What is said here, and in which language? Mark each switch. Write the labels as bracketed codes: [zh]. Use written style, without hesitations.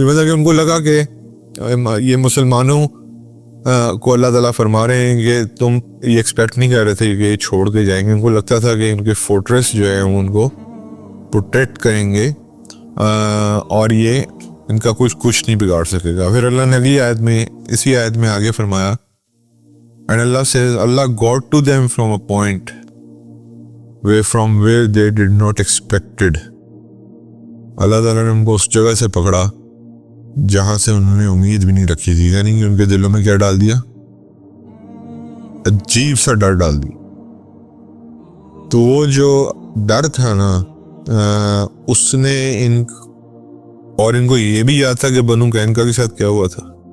[ur] مطلب کہ ان کو لگا کہ یہ مسلمانوں کو اللہ تعالیٰ فرما رہے ہیں کہ تم یہ ایکسپیکٹ نہیں کر رہے تھے کہ یہ چھوڑ کے جائیں گے. ان کو لگتا تھا کہ ان کے فورٹریس جو ہے ان کو پروٹیکٹ کریں گے اور یہ ان کا کچھ نہیں بگاڑ سکے گا. پھر اللہ نے اگلی آیت میں، اسی آیت میں آگے فرمایا [en] and Allah says Allah got to them from a point from where they did not expected. [ur] اللہ تعالیٰ نے ان کو اس جگہ سے پکڑا جہاں سے انہوں نے امید بھی نہیں رکھی تھی. یعنی کہ ان کے دلوں میں کیا ڈال دیا، عجیب سا ڈر ڈال دیا. تو وہ جو ڈر تھا نا اس نے اور ان کو یہ بھی یاد تھا کہ بنو قینقاع کے ساتھ کیا ہوا تھا.